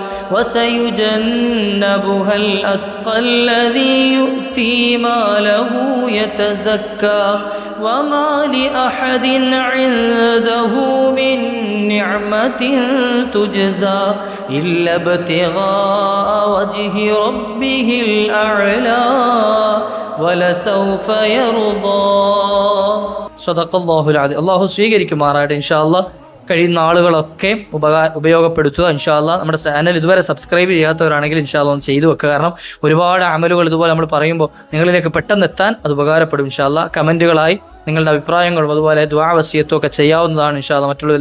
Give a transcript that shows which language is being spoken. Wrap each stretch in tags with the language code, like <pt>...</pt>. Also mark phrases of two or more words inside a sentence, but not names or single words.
<ar>وسيجنبها الأتقى الذي يؤتي ماله يتزكى وما لأحد عنده من نعمة تجزى إلا ابتغاء وجه ربه الأعلى ولسوف يرضى. صدق الله العظيم.</ar> <ml>അല്ലാഹു സ്വീകരിക്കുമാറാകട്ടെ</ml> <ar>إن شاء الله.</ar> <ml>കഴിയുന്ന ആളുകളൊക്കെ ഉപയോഗപ്പെടുത്തുക</ml> <ar>إن شاء الله.</ar> <ml>നമ്മുടെ ചാനൽ ഇതുവരെ സബ്സ്ക്രൈബ് ചെയ്യാത്തവരാണെങ്കിൽ</ml> <ar>إن شاء الله</ar> <ml>ഒന്ന് ചെയ്തു വെക്കുക. കാരണം ഒരുപാട് അമലുകൾ ഇതുപോലെ നമ്മൾ പറയുമ്പോൾ നിങ്ങളിലേക്ക് പെട്ടെന്ന് എത്താൻ അത് ഉപകാരപ്പെടും</ml> <ar>إن شاء الله.</ar> <ml>കമൻറ്റുകളായി നിങ്ങളുടെ അഭിപ്രായങ്ങളും അതുപോലെ ദുആ വസിയത്തും ഒക്കെ ചെയ്യാവുന്നതാണ്</ml> <ar>إن شاء الله.</ar>